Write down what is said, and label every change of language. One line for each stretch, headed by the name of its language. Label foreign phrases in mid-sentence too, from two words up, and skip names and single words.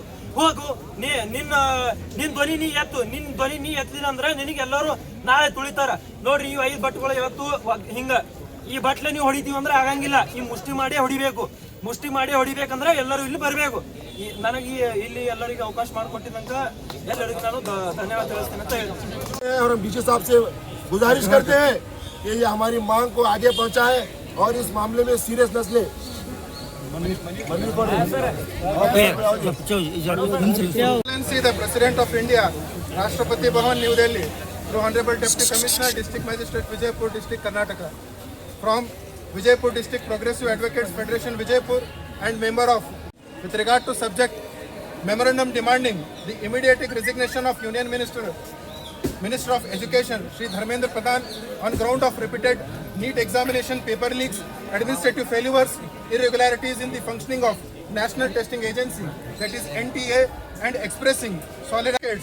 Kannada: ಹೋಗು ನಿನ್ ಧ್ವನಿ ನೀ ಎತ್ತಲಿಲ್ಲ ಅಂದ್ರೆ ನಿನಗೆ ಎಲ್ಲರೂ ನಾಳೆ ತುಳಿತಾರ. ನೋಡ್ರಿ ಈ 5 ಬಟ್ಗಳು ಇವತ್ತು ಹಿಂಗ ಈ ಬಟ್ಲೆ ನೀವು ಹೊಡಿತೀವಿ ಅಂದ್ರೆ ಆಗಂಗಿಲ್ಲ. ಈ ಮುಷ್ಟಿ ಮಾಡಿ ಹೊಡಿಬೇಕಂದ್ರೆ ಎಲ್ಲರೂ ಇಲ್ಲಿ ಬರಬೇಕು. ನನಗೆ ಇಲ್ಲಿ ಎಲ್ಲರಿಗೂ ಅವಕಾಶ ಮಾಡಿಕೊಟ್ಟಿದ್ದಂತ ಎಲ್ಲರಿಗೂ ನಾನು ಧನ್ಯವಾದ ತಿಳಿಸ್ತೇನೆ ಅಂತ ಹೇಳ್ತೀನಿ.
Hindi: और हम डीसी साहब से गुजारिश करते हैं कि ये हमारी मांग को आगे पहुंचाए और इस मामले में सीरियसनेस ले.
English: Excellency the President of India, Rashtrapati Bhavan, New Delhi, through Honorable Deputy Commissioner, District Magistrate, Vijaypur District, Karnataka, from Vijaypur District Progressive Advocates Federation, Vijaypur, and member of, with regard to subject, memorandum demanding the immediate resignation of Union Minister of Education, Shri Dharmendra Pradhan, on ground of repeated NEET examination paper leaks, administrative failures, irregularities in the functioning of National Testing Agency, that is NTA, and expressing solidarity.